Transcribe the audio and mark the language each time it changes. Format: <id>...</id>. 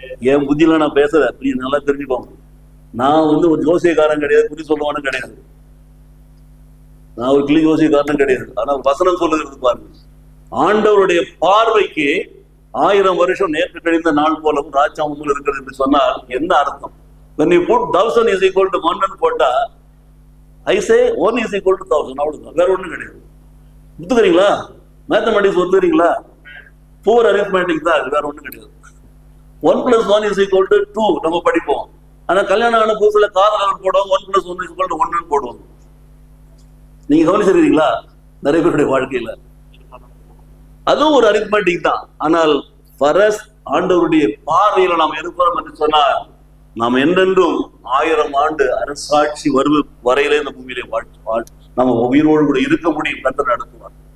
<ta>என் புத்தியில நான் பேசுறேன், நீ நல்லா தெரிஞ்சுக்கோங்க. நான் ஒரு ஜோசியக்காரன் கிடையாது, குறி சொல்லுவானும் கிடையாது, நான் ஒரு கிளி ஜோசியக்காரனும் கிடையாது. ஆனா வசனம் சொல்லுகிறது பாருங்க, ஆண்டவருடைய பார்வைக்கு 1000 வருஷம் நேற்று கழிந்த நாள் போலவும் ராஜாமம் இருக்கிறது என்று சொன்னால் என்ன அர்த்தம்?</ta> <en>when you put 1000 is equal to 1 போட்டா I say 1 is equal to 1000,</en> <ta>அவ்வளவுதான், வேற ஒண்ணும் கிடையாது. ஒத்துக்கிறீங்களா? மேத்தமெட்டிக்ஸ் ஒத்துக்கிறீங்களா? போர் அரித்மெட்டிக் தான், வேற ஒண்ணும் கிடையாது.</ta> <en>1 + 1 is equal to 2</en> <ta>நம்ம படிப்போம். ஆனா கல்யாணம் ஆன புதுசுல காதலர் போடுவோம்,</ta> <en>1 + 1 is equal to 1</en> <ta>போடுவோம். நீங்க கவனிச்சிருக்கீங்களா? நிறைய பேருடைய வாழ்க்கையில அதுவும் ஒரு அரித்மெட்டிக் தான். ஆனால் பரஸ் ஆண்டவருடைய பார்வையில நாம் இருக்கிறோம் என்று சொன்னால் நாம் என்றென்றும் 1000 ஆண்டு அரசாட்சி வரையிலே இந்த பூமியிலே நம்ம உயிரோடு கூட இருக்க முடியும், கர்த்தர் நடத்துவார்.</ta>